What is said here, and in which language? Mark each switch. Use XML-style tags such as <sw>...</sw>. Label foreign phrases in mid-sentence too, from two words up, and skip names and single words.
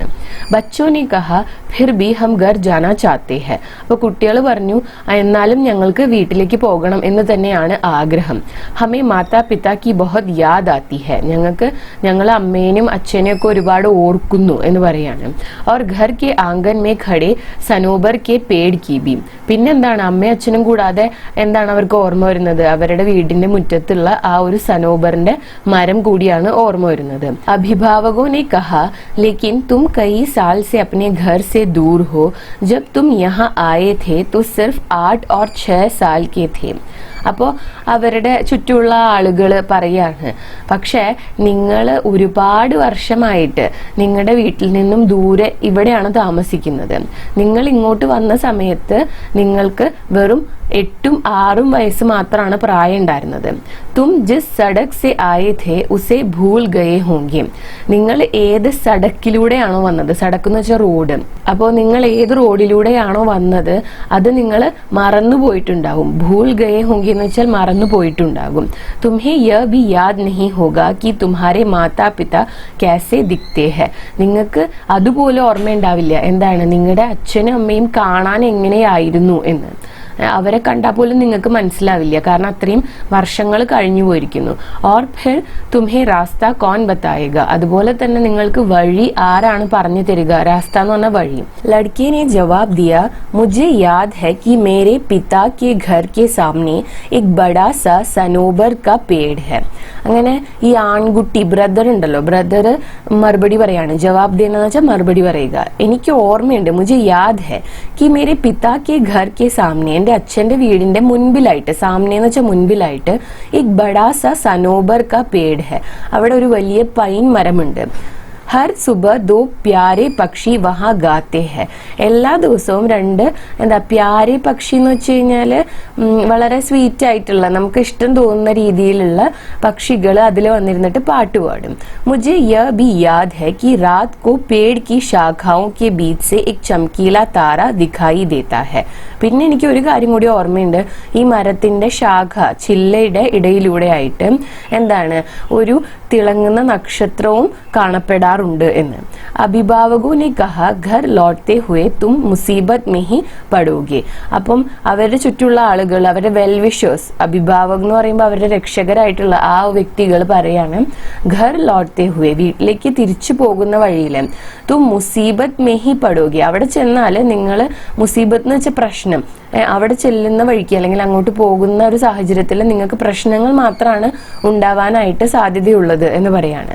<hi>बच्चों ने कहा फिर भी हम घर जाना चाहते हैं,</hi> <ml>അപ്പൊ കുട്ടികൾ പറഞ്ഞു എന്നാലും ഞങ്ങൾക്ക് വീട്ടിലേക്ക് പോകണം എന്ന് തന്നെയാണ് ആഗ്രഹം.</ml> <hi>हमें माता पिता की बहुत याद आती है,</hi> <ml>ഞങ്ങൾക്ക് ഞങ്ങളെ അമ്മേനും അച്ഛനെയും ഒക്കെ ഒരുപാട് ഓർക്കുന്നു എന്ന് പറയാണ്.</ml> <hi>और घर के आंगन में खड़े सनोबर के पेड़ की भी,</hi> <ml>പിന്നെന്താണ് അമ്മയും അച്ഛനും കൂടാതെ എന്താണ് അവർക്ക് ഓർമ്മ വരുന്നത്, അവരുടെ വീടിന്റെ മുറ്റത്തുള്ള ആ ഒരു സനോബറിന്റെ മരം കൂടിയാണ് ഓർമ്മ വരുന്നത്.</ml> <hi>അഭിഭാവകോ ने कहा, लेकिन तुम कई साल से अपने घर से दूर हो, जब तुम यहाँ आए थे तो सिर्फ 8 और 6 साल के थे.</hi> <ml>അപ്പോൾ അവരുടെ ചുറ്റുമുള്ള ആളുകൾ പറയാണ്, പക്ഷേ നിങ്ങൾ ഒരുപാട് വർഷമായിട്ട് നിങ്ങളുടെ വീട്ടിൽ നിന്നും ദൂരെ ഇവിടെയാണ് താമസിക്കുന്നത്. നിങ്ങൾ ഇങ്ങോട്ട് വന്ന സമയത്ത് നിങ്ങൾക്ക് വെറും 8ഉം 6ഉം വയസ്സ് മാത്രമാണ് പ്രായം ഉണ്ടായിരുന്നത്.</ml> <hi>तुम जिस सड़क से आए थे उसे भूल गए होंगे,</hi> <ml>നിങ്ങൾ ഏത് സഡക്കിലൂടെയാണോ വന്നത്, സഡക്ക് എന്ന് വെച്ചാൽ റോഡ്, അപ്പോൾ നിങ്ങൾ ഏത് റോഡിലൂടെയാണോ വന്നത് അത് നിങ്ങൾ മറന്നു പോയിട്ടുണ്ടാവും.</ml> <hi>भूल गए होंगे</hi> <ml>എന്ന് വെച്ചാൽ മറന്നു പോയിട്ടുണ്ടാകും.</ml> <hi>तुम्हें यह भी याद नहीं होगा कि तुम्हारे माता पिता कैसे दिखते हैं,</hi> <ml>നിങ്ങൾക്ക് അതുപോലെ ഓർമ്മയുണ്ടാവില്ല എന്താണ് നിങ്ങളുടെ അച്ഛനും അമ്മയും കാണാൻ എങ്ങനെയായിരുന്നു എന്ന്. അവരെ കണ്ടാൽ പോലും നിങ്ങൾക്ക് മനസ്സിലാവില്ല, കാരണം അത്രയും വർഷങ്ങൾ കഴിഞ്ഞു പോയിരിക്കുന്നു.</ml> <hi>और फिर तुम्हें रास्ता कौन बताएगा,</hi> <ml>അതുപോലെ തന്നെ നിങ്ങൾക്ക് വഴി ആരാണ് പറഞ്ഞു തരിക, രാസ്ത എന്ന് പറഞ്ഞ വഴി.</ml> <hi>लड़के ने जवाब दिया, मुझे याद है कि मेरे पिता के घर के सामने एक बड़ा सा सनोबर का पेड़ है.</hi> <ml>അങ്ങനെ ഈ ആൺകുട്ടി ബ്രദർ ഉണ്ടല്ലോ, ബ്രദർ മറുപടി പറയാണ്, ജവാബ് ദേന്ന് വെച്ചാൽ മറുപടി പറയുക. എനിക്ക് ഓർമ്മയുണ്ട്,</ml> <hi>മുझे याद है कि मेरे पिता के घर के सामने,</hi> <ml>എന്റെ അച്ഛന്റെ വീടിന്റെ മുൻപിലായിട്ട്, സാമനെ എന്ന് വെച്ചാൽ മുൻപിലായിട്ട്,</ml> <hi>एक बड़ा सा सनोबर का पेड़ है,</hi> <ml>അവിടെ ഒരു വലിയ പൈൻ മരമുണ്ട്.</ml> <hi>हर सुबह 2 प्यारे पक्षी वहाँ गाते हैं,</hi> <ml>എല്ലാ ദിവസവും 2 എന്താ</ml> <hi>प्यारे पक्षी</hi> <ml>എന്ന് വെച്ച് കഴിഞ്ഞാൽ വളരെ സ്വീറ്റ് ആയിട്ടുള്ള നമുക്ക് ഇഷ്ടം തോന്നുന്ന രീതിയിലുള്ള പക്ഷികൾ അതിൽ വന്നിരുന്നിട്ട് പാട്ട് പാടും.</ml> <hi>मुझे यह भी याद है कि रात को पेड़ की शाखाओं के बीच से एक चमकीला तारा दिखाई देता है.</hi> <ml>പിന്നെ എനിക്ക് ഒരു കാര്യം കൂടി ഓർമ്മയുണ്ട്, ഈ മരത്തിന്റെ ശാഖ ചില്ലയുടെ ഇടയിലൂടെ ആയിട്ട് എന്താണ് ഒരു തിളങ്ങുന്ന നക്ഷത്രവും കാണപ്പെടാറുണ്ട് എന്ന്.</ml> <hi>अभिभावकों ने कहा घर लौटते हुए तुम मुसीबत में ही पड़ोगे,</hi> <ml>അപ്പം അവരുടെ ചുറ്റുള്ള ആളുകൾ, അവരുടെ വെൽവിഷേഴ്സ്, അഭിഭാവക് എന്ന് പറയുമ്പോൾ അവരുടെ രക്ഷകരായിട്ടുള്ള ആ വ്യക്തികൾ പറയാണ്,</ml> <hi>घर लौटते हुए,</hi> <ml>വീട്ടിലേക്ക് തിരിച്ചു പോകുന്ന വഴിയിൽ,</ml> <hi>तुम मुसीबत में ही पड़ोगे,</hi> <ml>അവിടെ ചെന്നാൽ നിങ്ങൾ മുസീബത്ത് എന്ന് വെച്ച പ്രശ്നം, അവിടെ ചെല്ലുന്ന വഴിക്ക് അല്ലെങ്കിൽ അങ്ങോട്ട് പോകുന്ന ഒരു സാഹചര്യത്തിൽ നിങ്ങൾക്ക് പ്രശ്നങ്ങൾ മാത്രമാണ് ഉണ്ടാവാനായിട്ട് സാധ്യതയുള്ളത് എന്ന് പറയാണ്.</ml>